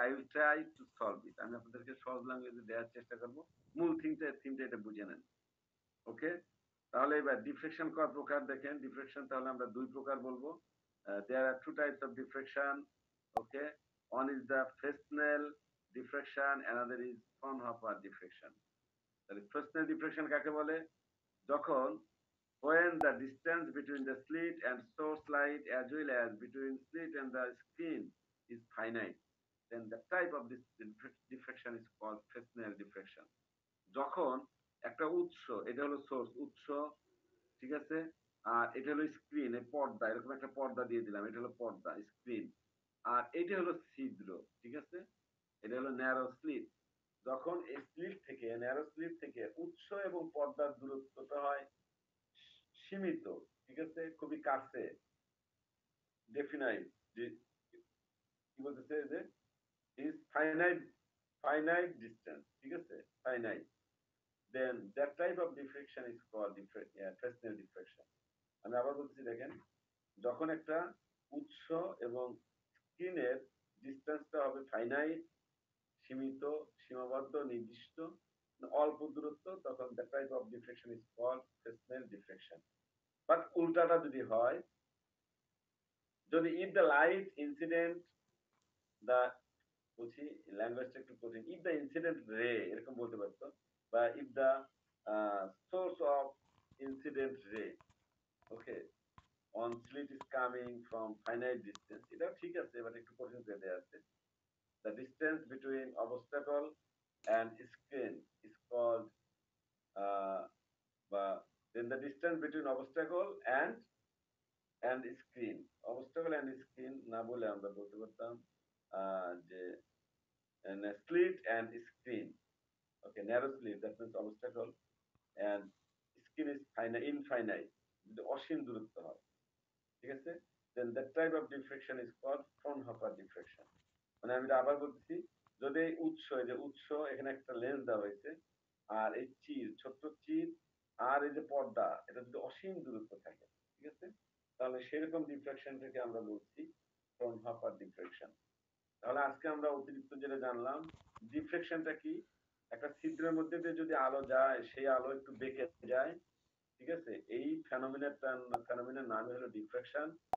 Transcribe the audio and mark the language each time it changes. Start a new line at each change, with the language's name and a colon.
English: I will try to solve it,
Bangla: আমি আপনাদেরকে সহজ ল্যাঙ্গুয়েজে দেওয়ার চেষ্টা করবো, মূল থিমটা এটা বুঝে নেন, ওকে? তাহলে এবার ডিফ্রেকশন কয় প্রকার দেখেন, ডিফ্রেকশন তাহলে আমরা দুই প্রকার বলবো।
English: There are two types of diffraction, okay? One is the Fresnel diffraction, another is Fraunhofer diffraction.
Bangla: তাহলে ফ্রেসনেল ডিফ্রেকশন কাকে বলে, যখন
English: when the distance between the slit and source light as well as between slit and the screen is finite, then the type of this diffraction is called Fresnel diffraction.
Bangla: যখন একটা উৎস, এটা হলো source উৎস, ঠিক আছে, আর এটা হলো স্ক্রিন, এই পর্দা, এরকম একটা পর্দা দিয়ে দিলাম, এটা হলো পর্দা স্ক্রিন, আর এটা হলো ছিদ্র, ঠিক আছে, এটা হলো ন্যারো স্লিট। যখন এই স্লিট থেকে, ন্যারো স্লিট থেকে উৎস এবং পর্দার দূরত্বটা হয় সীমিত, ঠিক আছে, খুবই কাছে, ডেফিনাইট, যে কি বলতেছে যে
English: is finite distance,
Bangla: ঠিক আছে,
English: finite, then that type of diffraction is called Fresnel diffraction.
Bangla: আমি আবার বলছি, দেখেন, যখন একটা উৎস এবং স্ক্রিনের ডিস্টেন্সটা হবে ফাইনাইট, সীমিত, সীমাবদ্ধ, নির্দিষ্ট, অল্প দূরত্ব, তখন
English: that type of diffraction is called Fresnel diffraction.
Bangla: But উল্টাটা যদি হয়, যদি
English: if the light incident the
Bangla: বলছি, ল্যাঙ্গুয়েজটা একটু কঠিন,
English: if the incident ray
Bangla: এরকম বলতে পারতো, বা
English: if the source of incident ray, okay, on slit is coming from finite distance,
Bangla: এটা ঠিক আছে, বাট একটু কঠিন করে দেওয়া আছে।
English: the distance between obstacle and screen is called, বা then the distance between obstacle and screen, obstacle and screen
Bangla: না বলে আমরা বলতে পারতাম যে
English: slit and screen. Okay, narrow slit, that means obstacle, and screen is infinite,
Bangla: যদি অসীম দূরত্ব হয়, ঠিক আছে,
English: then that type of diffraction is called Fraunhofer diffraction.
Bangla: মানে আমি আবার বলতেছি, যদি এই উৎস এখানে একটা লেন্স দেওয়া হয়েছে, আর এই ছোট্ট চির, আর এই যে পর্দা, এটা যদি অসীম দূরত্ব থাকে, ঠিক আছে, তাহলে সেরকম ডিফ্রাকশনটাকে আমরা বলছি Fraunhofer diffraction. তাহলে আজকে আমরা অতিরিক্ত যেটা জানলাম, ডিফ্লেকশনটা কি, একটা ছিদ্রের মধ্যে দিয়ে যদি আলো যায়, সেই আলো একটু বেঁকে যায়, ঠিক আছে, এই ফেনোমেনার নামই হলো ডিফ্লেকশন।